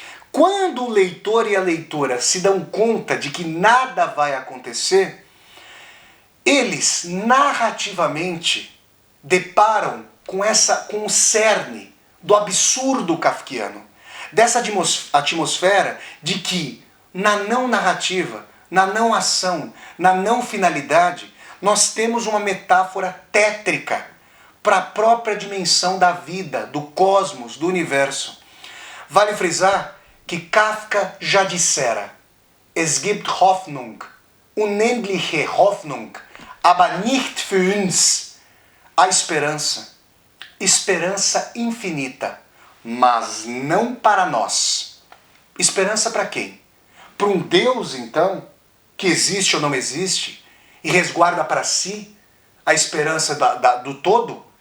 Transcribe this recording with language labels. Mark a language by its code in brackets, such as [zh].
[pt] Quando o leitor e a leitora se dão conta de que nada vai acontecer, eles narrativamente deparam com o cerne do absurdo kafkiano, dessa atmosfera de que na não narrativa, na não ação, na não finalidade, nós temos uma metáfora tétrica para a própria dimensão da vida, do cosmos, do universo. Vale frisar que Kafka já dissera: [de] Es gibt Hoffnung, unendliche Hoffnung, aber nicht für uns. [pt] A esperança, esperança infinita, mas não para nós. Esperança para quem? Para um Deus, então, que existe ou não existe, e resguarda para si a esperança do todo?